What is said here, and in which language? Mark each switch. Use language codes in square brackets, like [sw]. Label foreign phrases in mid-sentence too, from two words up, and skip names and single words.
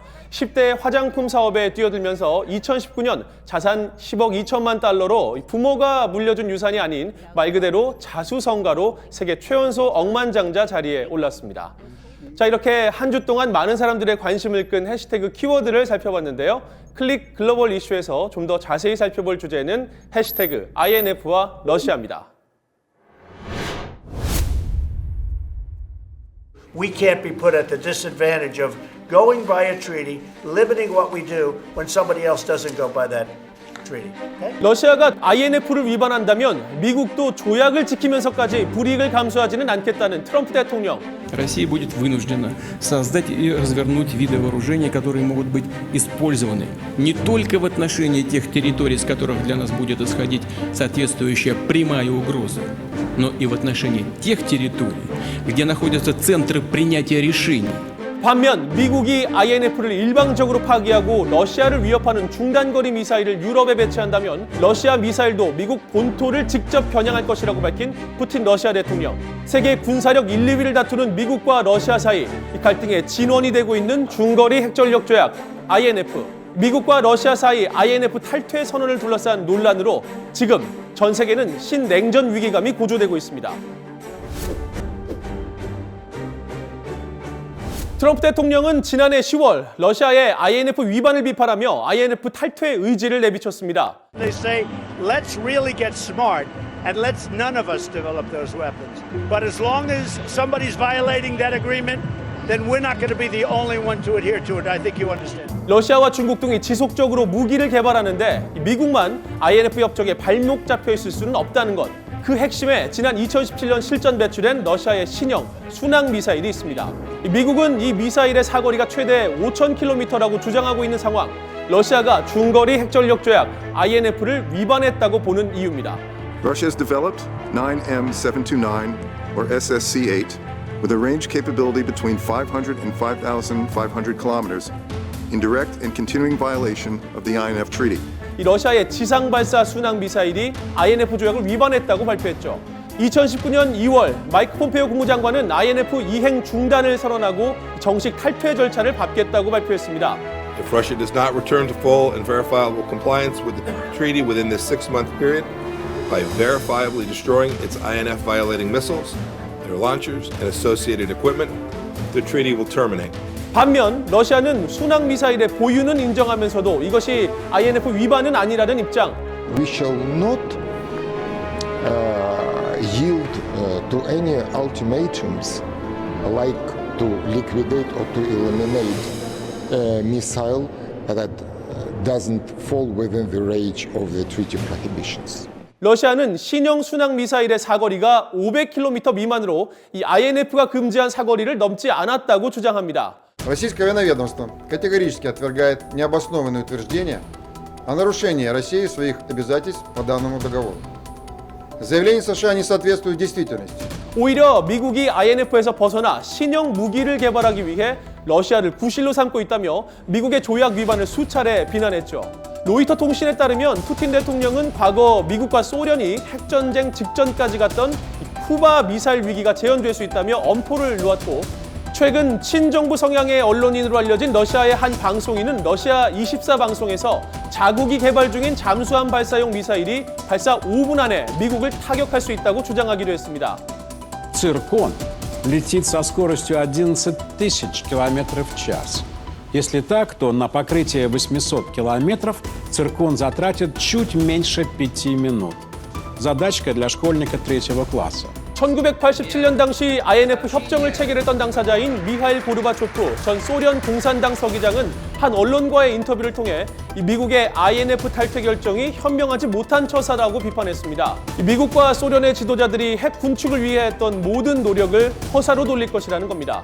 [ko] 10대 화장품 사업에 뛰어들면서 2019년 자산 10억 2천만 달러로 부모가 물려준 유산이 아닌 말 그대로 자수성가로 세계 최연소 억만장자 자리에 올랐습니다. 자, 이렇게 한 주 동안 많은 사람들의 관심을 끈 해시태그 키워드를 살펴봤는데요. 클릭 글로벌 이슈에서 좀 더 자세히 살펴볼 주제는 해시태그 INF와 러시아입니다. [en] We can't be put at the disadvantage of going by a treaty, limiting what we do when somebody else doesn't go by that treaty. Okay? [ko] 러시아가 INF를 위반한다면 미국도 조약을 지키면서까지 불이익을 감수하지는 않겠다는 트럼프 대통령. [ru] Россия будет вынуждена создать и развернуть виды вооружений, которые могут быть использованы не только в отношении тех территорий, с которых для нас будет исходить соответствующая прямая угроза, но и в отношении тех территорий, где находятся центры принятия решений. [ko] 반면 미국이 INF를 일방적으로 파기하고 러시아를 위협하는 중단거리 미사일을 유럽에 배치한다면 러시아 미사일도 미국 본토를 직접 겨냥할 것이라고 밝힌 푸틴 러시아 대통령. 세계 군사력 1, 2위를 다투는 미국과 러시아 사이 이 갈등의 진원이 되고 있는 중거리 핵전력 조약 INF. 미국과 러시아 사이 INF 탈퇴 선언을 둘러싼 논란으로 지금 전 세계는 신냉전 위기감이 고조되고 있습니다. 트럼프 대통령은 지난해 10월 러시아의 INF 위반을 비판하며 INF 탈퇴 의지를 내비쳤습니다. [en] They say, let's really get smart and let's none of us develop those weapons. But as long as somebody's violating that agreement, then we're not going to be the only one to adhere to it. I think you understand. [ko] 러시아와 중국 등이 지속적으로 무기를 개발하는데 미국만 INF 협정에 발목 잡혀 있을 수는 없다는 것. 그 핵심에 지난 2017년 실전 배출된 러시아의 신형 순항 미사일이 있습니다. 미국은 이 미사일의 사거리가 최대 5,000km라고 주장하고 있는 상황. 러시아가 중거리 핵전력 조약 INF를 위반했다고 보는 이유입니다. [en] Russia has developed 9M729 or SSC-8 with a range capability between 500 and 5,500 kilometers in direct and continuing violation of the INF Treaty. [ko] 이 러시아의 지상 발사 순항 미사일이 INF 조약을 위반했다고 발표했죠. 2019년 2월 마이크 폼페이오 국무장관은 INF 이행 중단을 선언하고 정식 탈퇴 절차를 밟겠다고 발표했습니다. [en] If Russia does not return to full and verifiable compliance with the treaty within this 6-month period by verifiably destroying its INF violating missiles, their launchers, and associated equipment, the treaty will terminate. [ko] 반면 러시아는 순항 미사일의 보유는 인정하면서도 이것이 INF 위반은 아니라는 입장. [en] We shall not yield to any ultimatums like to liquidate or to eliminate a missile that doesn't fall within the range of the treaty prohibitions. [ko] 러시아는 신형 순항 미사일의 사거리가 500km 미만으로 이 INF가 금지한 사거리를 넘지 않았다고 주장합니다. [ru] Российское военноведомство категорически отвергает необоснованные утверждения о нарушении Россией своих обязательств по данному договору. Заявления США не соответствуют действительности. [ko] 오히려 미국이 INF에서 벗어나 신형 무기를 개발하기 위해 러시아를 구실로 삼고 있다며 미국의 조약 위반을 수차례 비난했죠. 로이터 통신에 따르면 푸틴 대통령은 과거 미국과 소련이 핵전쟁 직전까지 갔던 쿠바 미사일 위기가 재현될 수 있다며 엄포를 놓았고, 최근 친정부 성향의 언론인으로 알려진 러시아의 한 방송인은 러시아 24 방송에서 자국이 개발 중인 잠수함 발사용 미사일이 발사 5분 안에 미국을 타격할 수 있다고 주장하기도 했습니다. [ru] «Циркон» летит со скоростью 11 тысяч километров в час. Если так, то на покрытие 800 километров «Циркон» затратит чуть меньше 5 минут. Задачка для школьника 3-го класса. [ko] 1987년 당시 INF 협정을 체결했던 당사자인 미하일 고르바초프 전 소련 공산당 서기장은 한 언론과의 인터뷰를 통해 미국의 INF 탈퇴 결정이 현명하지 못한 처사라고 비판했습니다. 미국과 소련의 지도자들이 핵 군축을 위해 했던 모든 노력을 허사로 돌릴 것이라는 겁니다.